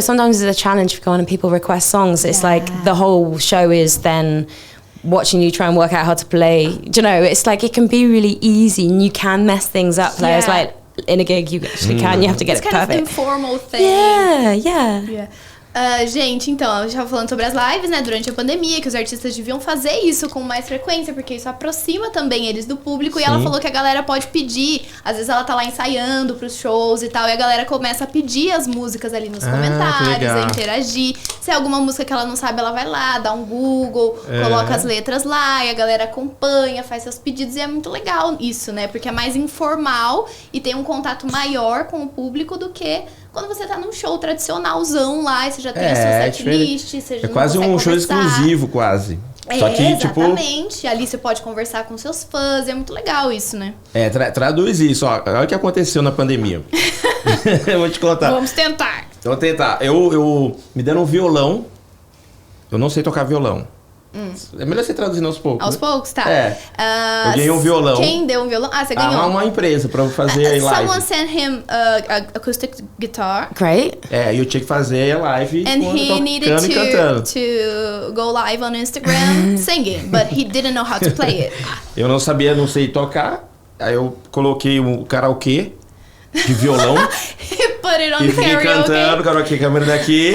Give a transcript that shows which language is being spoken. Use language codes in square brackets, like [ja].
[en] Sometimes it's a challenge if you go on and people request songs. It's the whole show is then watching you try and work out how to play. It's it can be really easy and you can mess things up. Whereas in a gig you actually can. You have to get it perfect. It's kind of informal thing. Yeah. [pt] Gente, então, a gente tava falando sobre as lives, né, durante a pandemia, que os artistas deviam fazer isso com mais frequência, porque isso aproxima também eles do público. E ela falou que a galera pode pedir, às vezes ela tá lá ensaiando pros shows e tal, e a galera começa a pedir as músicas ali nos comentários, a interagir. Se é alguma música que ela não sabe, ela vai lá, dá um Google, coloca as letras lá e a galera acompanha, faz seus pedidos e é muito legal isso, né? Porque é mais informal e tem um contato maior com o público do que quando você tá num show tradicionalzão lá e você já tem a sua setlist, você é quase um show exclusivo, quase. Só que, exatamente. Ali você pode conversar com seus fãs, é muito legal isso, né? Traduz isso, ó. Olha o que aconteceu na pandemia. Eu vou te contar. Vamos tentar. Vamos tentar. Eu me deram um violão. Eu não sei tocar violão. É melhor você traduzir aos poucos. Aos poucos, tá. Eu ganhei um violão. Quem deu um violão? Você ganhou. Uma empresa pra fazer live. [en] Someone sent him acoustic guitar. Great. [pt] E eu tinha que fazer a live [en] and he needed to go live on Instagram singing, but he didn't know how to play it. [pt] Eu não sei tocar. Aí eu coloquei um karaokê de violão. [en] Put it on [pt] e fiquei cantando, karaokê, câmera daqui.